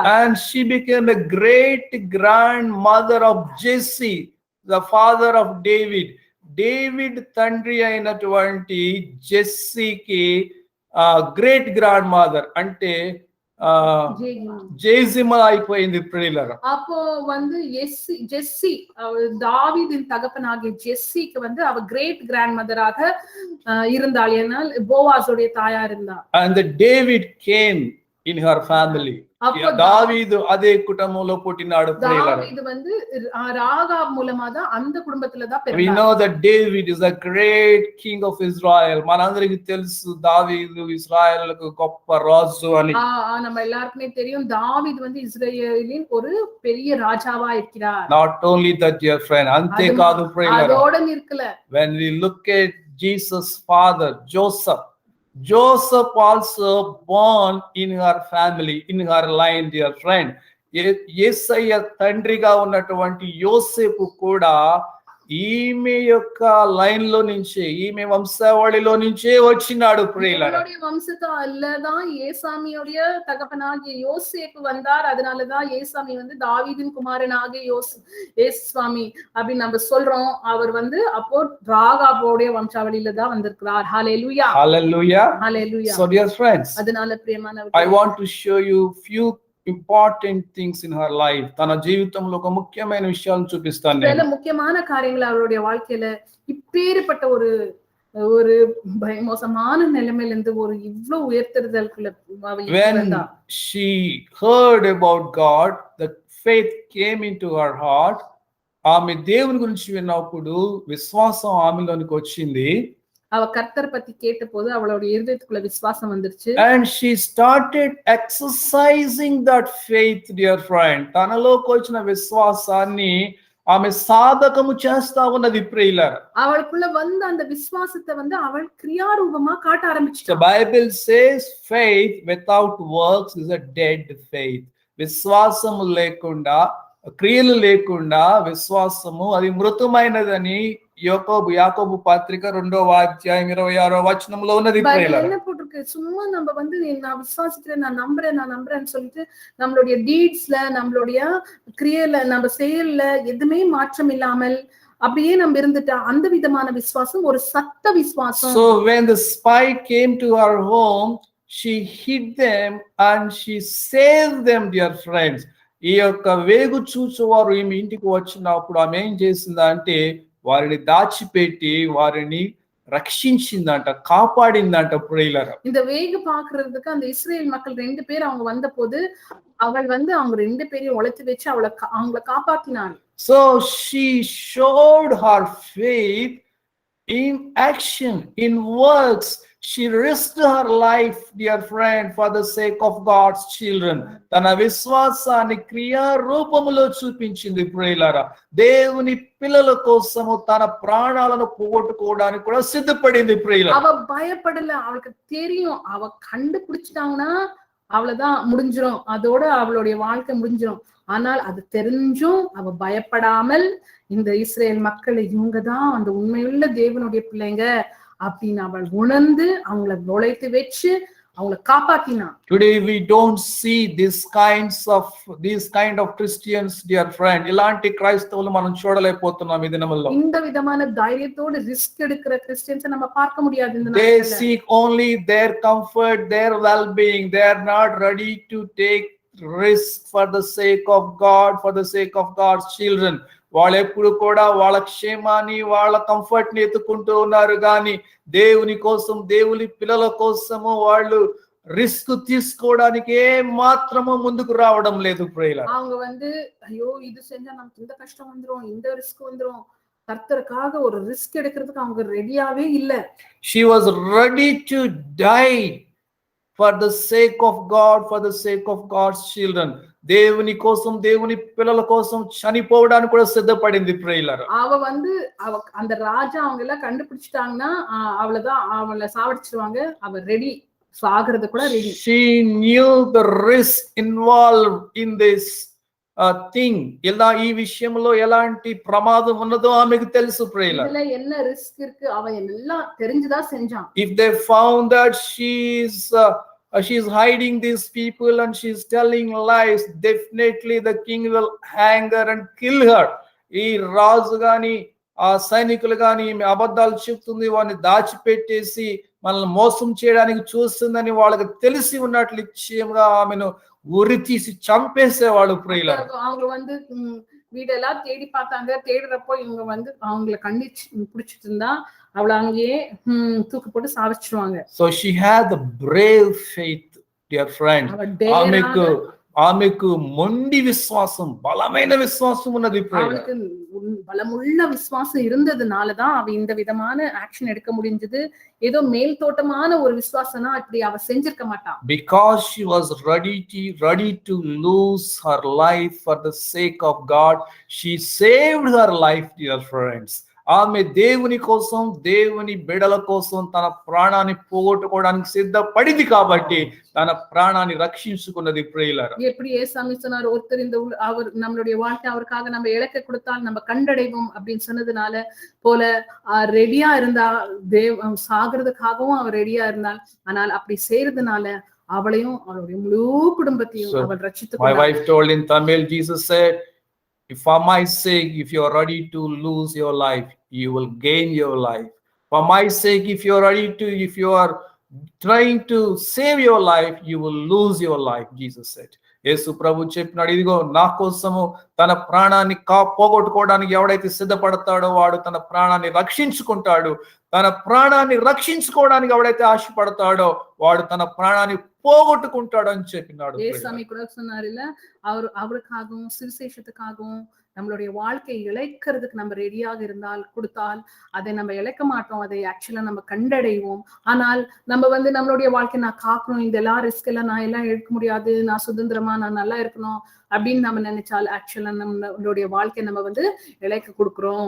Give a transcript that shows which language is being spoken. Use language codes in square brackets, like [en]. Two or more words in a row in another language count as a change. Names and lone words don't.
[en] And she became a great grandmother of Jesse, the father of David. [te] డేవిడ్ తండ్రి అయినటువంటి జెస్సీకి గ్రేట్ గ్రాండ్ మదర్ అంటే ஜேசிமா అయిపోయింది ప్రియులారా. [ta] அப்போ வந்து ஜெஸ்ஸி தாவீதின் தகப்பனாகிய ஜெஸ்ஸிக்கு வந்து அவ கிரேட் கிராண்ட் மதராக இருந்தாள். ஏனால் போவாஸுடைய தாயா இருந்தா. [en] And the David came in her family. [te] దావీదు అదే కుటుంబంలో పుట్టినాడు ప్రియులారా. [ta] தாவீது வந்து ராகாப் மூலமா தான் அந்த குடும்பத்துல தான் பிறந்தார். [en] We know that David is a great king of Israel. [te] మనందరికీ తెలుసు దావీదు ఇశ్రాయేలుకు గొప్ప రాజు అని. [ta] நம்ம எல்லாருக்குமே தெரியும் தாவீது வந்து ఇశ్రాయేலின் ஒரு பெரிய రాజాவா இருக்கிறார். [en] Not only that, dear friend, [te] అంతే కాదు ప్రియులారా. [ta] அதோட நிற்கல. [en] When we look at Jesus' father Joseph also born in her family, in her line, dear friend. [te] యేసయ్య తండ్రిగా ఉన్నటువంటి యోసేపు కూడా ఈమె యొక్క లైన్ లో నుంచే, ఈమె వంశావళిలో నుంచే వచ్చినాడు ప్రియులారా. [ta] வம்சத்தாலதான் ஏசாமியோடைய தகப்பனாகிய யோசேப்பு வந்தார். அதனாலதான் ஏசாமி வந்து தாவீதின் குமாரனாகிய ஏசுவாமி அப்படின்னு நம்ம சொல்றோம். அவர் வந்து அப்போ ராகாபோடைய வம்சாவளியில தான் வந்திருக்கிறார். ஹல்லேலூயா, ஹல்லேலூயா, ஹல்லேலூயா. [en] So dear friends, [ta] அதனால பிரியமானவர்களே, [en] I want to show you few important things in her life. [te] తన జీవితంలో ఒక ముఖ్యమైన విషయాలను చూపిస్తాను నేను. [ta] சில முக்கியமான காரியங்கள் அவளுடைய வாழ்க்கையில இப்பேற்பட்ட ஒரு ஒரு மோசமான நிலைமையில இருந்து ஒரு இவ்வளவு உயர்த்துதலுக்குள்ள [en] when she heard about God, the faith came into her heart. [te] ఆమె దేవుని గురించి విన్నప్పుడు విశ్వాసం ఆమెలోనికి వచ్చింది. [ta] அவ கர்த்தர் பத்தி கேட்டபோது அவளுடைய இருதயத்துக்குள்ள விசுவாசம் வந்துருச்சு. [en] And she started exercising that faith, dear friend. [te] తనలోకి వచ్చిన విశ్వాసాన్ని ఆమె సాధకము చేస్తా ఉన్నది ప్రియులారా. [ta] அவளுக்குள்ள வந்த அந்த விசுவாசத்தை வந்து அவள் கிரியாரூபமா காட்ட ஆரம்பிச்சிட்டா. [en] The Bible says faith without works is a dead faith. [te] విశ్వాసము లేకుండా, క్రియలు లేకుండా విశ్వాసము అది మృతమైనదని యాకోబు పత్రిక 2వ అధ్యాయం 26వ వచనంలో ఉన్నది ప్రియులారా. [ta] என்ன போட்டுருக்கு, சும்மா நம்ம வந்து நான் விசுவாசிக்கிறேன், நான் நம்புறேன்னு சொல்லிட்டு நம்மளுடைய டீட்ஸ்ல, நம்மளுடைய கிரியையில, நம்ம செயல்ல எதுவுமே மாற்றம் இல்லாமல் அப்படியே நம்ம இருந்துட்டா அந்த விதமான விசுவாசம் ஒரு சத்த விசுவாசம். [en] So when the spy came to her home, she hid them and she saved them, dear friends. [te] ఈ యొక్క వేగు చూచువారు ఈమె ఇంటికి వచ్చినప్పుడు ఆమె ఏం చేసిందంటే వారిని దాచిపెట్టి వారిని రక్షించిందంట, కాపాడిందంట ప్రియులారా. [ta] இந்த வேகு பாக்குறதுக்கு அந்த இஸ்ரேல் மக்கள் 2 பேர் அவங்க வந்த போது அவள் வந்து அவங்க 2 பேரையும் உழைத்து வச்சு அவங்கள காப்பாத்தினாள். [en] So she showed her faith in action, in works. She risked her life, dear friend, for the sake of God's children. [te] తన విశ్వాసాన్ని క్రియా రూపములో చూపించింది ప్రియులారా. దేవుని పిల్లల కోసము తన ప్రాణాలను పోగొట్టుకోవడానికి కూడా సిద్ధపడింది ప్రియులారా. [ta] அவ பயப்படல. அவளுக்கு தெரியும் அவ கண்டுபிடிச்சிட்டாங்கன்னா அவ்வளவுதான், முடிஞ்சிரும், அதோட அவளுடைய வாழ்க்கை முடிஞ்சிரும். ஆனால் அது தெரிஞ்சும் அவ பயப்படாமல் இந்த இஸ்ரேல் மக்களை இவங்கதான் அந்த உண்மையுள்ள தேவனுடைய பிள்ளைங்க அப்படின்னு அவள் உணர்ந்து அவங்கள நுழைத்து வச்சு அவங்கள காப்பாத்தினான். [en] Today we don't see these kind of Christians, dear friend. [te] ఇలాంటి క్రైస్తవులు మనం చూడలేకపోతున్నాం ఈ దినముల్లో. [ta] இந்த விதமான தைரியத்தோட ரிஸ்க் எடுக்கிற கிறிஸ்டியன்ஸ் நம்ம பார்க்க முடியாது இந்த [en] They [ta] நாட்கள்ல. [en] seek only their comfort, their well-being. They are not ready to take risk for the sake of God, for the sake of God's children. [te] వాళ్ళు ఎప్పుడు కూడా వాళ్ళ క్షేమాన్ని, వాళ్ళ కంఫర్ట్ ని ఎత్తుకుంటూ ఉన్నారు కానీ దేవుని కోసం, దేవుని పిల్లల కోసము వాళ్ళు రిస్క్ తీసుకోవడానికి ఏ మాత్రము ముందుకు రావడం లేదు ప్రియులారా. [ta] அவங்க வந்து ஐயோ இது செஞ்சா நமக்கு இந்த கஷ்டம் வந்துரும், இந்த ரிஸ்க் வந்துரும், கர்த்தருக்காக ஒரு ரிஸ்க் எடுக்கிறதுக்கு அவங்க ரெடியாவே இல்ல. [en] She was ready to die for the sake of God, for the sake of God's children. [te] దేవుని కోసం, దేవుని పిల్లల కోసం చనిపోవడానికి కూడా సిద్ధపడింది ప్రియులారా. [ta] அவ வந்து அந்த ராஜா அவங்க எல்லாம் கண்டுபிடிச்சிட்டாங்கன்னா அவ்வளவுதான், அவளை சாவடிச்சிருவாங்க. அவ ரெடி, சாகிறது கூட ரெடி. [en] She knew the risk involved in this thing. [te] ఎలా ఈ విషయంలో ఎలాంటి ప్రమాదం ఉన్నదో ఆమెకు తెలుసు ప్రియులారా. [ta] இதுல என்ன ரிஸ்க் இருக்கு அவன் எல்லாம் தெரிஞ்சுதான் செஞ்சான். [en] If they found that she's hiding these people and she's telling lies, definitely the king will hang her and kill her. [te] ఈ రాజు గాని ఆ సైనికులు గాని ఈమె అబద్ధాలు చెప్తుంది, వాడిని దాచిపెట్టేసి మనల్ని మోసం చేయడానికి చూస్తుందని వాళ్ళకి తెలిసి ఉన్నట్లు నిశ్చయంగా ఆమెను ఉరి తీసి చంపేసేవాడు ప్రియులారా. [ta] அவங்க வந்து வீடெல்லாம் தேடி பார்த்தாங்க. தேடுறப்போ இவங்க வந்து அவங்கள பிடிச்சிட்டு இருந்தா அவளை அங்கேயே தூக்கு போட்டு சாவிச்சிருவாங்க. [en] So she had the brave faith, dear friend. [te] ఆమెకు మొండి విశ్వాసం, బలమైన విశ్వాసం ఉన్నది. [ta] அவளுக்கு பலமுள்ள விசுவாசம் இருந்ததுனாலதான் அவ இந்த விதமான ஆக்ஷன் எடுக்க முடிஞ்சது. ஏதோ மேல் தோட்டமான ஒரு விசுவாசம்னா இப்படி அவ செஞ்சிருக்க மாட்டான். [en] Because she was ready to lose her life for the sake of God, she saved her life, dear friends. [te] ఆమె దేవుని కోసం, దేవుని బిడల కోసం తన ప్రాణాన్ని పోగొట్టుకోవడానికి సిద్ధపడింది కాబట్టి తన ప్రాణాన్ని రక్షించుకున్నది ప్రియులారా. [ta] எப்படி ஏசாமி சொன்னார், ஒருத்தர் இந்த அவர் நம்மளுடைய வாழ்க்கை அவருக்காக நம்ம இழக்க கொடுத்தால் நம்ம கண்டடைவோம் அப்படின்னு சொன்னதுனால போல ரெடியா இருந்தா, சாகிறதுக்காகவும் அவர் ரெடியா இருந்தால். ஆனால் அப்படி செய்யறதுனால அவளையும் அவளுடைய முழு குடும்பத்தையும் அவள் ரட்சித்து. [en] My wife told in Tamil, Jesus said, if for my sake, if you are ready to lose your life, you will gain your life. For my sake, if you are trying to save your life, you will lose your life, Jesus said. [te] యేసు ప్రభు చెప్పినాడు, ఇదిగో నా కోసము తన ప్రాణాన్ని పోగొట్టుకోవడానికి ఎవడైతే సిద్ధపడతాడో వాడు తన ప్రాణాన్ని రక్షించుకుంటాడు. తన ప్రాణాన్ని రక్షించుకోవడానికి ఎవడైతే ఆశపడతాడో వాడు తన ప్రాణాన్ని போகட்டுకుంటాడు అని చెప్పినాడు. [ta] ஏசாமி கூட சொன்னார் இல்ல, அவருக்காகவும் சுவிசேஷத்துக்காகவும் நம்மளுடைய வாழ்க்கையை இழைக்கிறதுக்கு நம்ம ரெடியாக இருந்தால், கொடுத்தால் அதை நம்ம இழைக்க மாட்டோம். அதை ஆக்சுவலா நம்ம கண்டடைவோம். ஆனால் நம்ம வந்து நம்மளுடைய வாழ்க்கை நான் காக்கணும், இதெல்லாம் ரிஸ்க் எல்லாம் நான் எல்லாம் எடுக்க முடியாது, நான் சுதந்திரமா நான் நல்லா இருக்கணும் அப்படின்னு நம்ம நினைச்சால் ஆக்சுவலா நம்மளுடைய வாழ்க்கை நம்ம வந்து இழைக்க கொடுக்கிறோம்.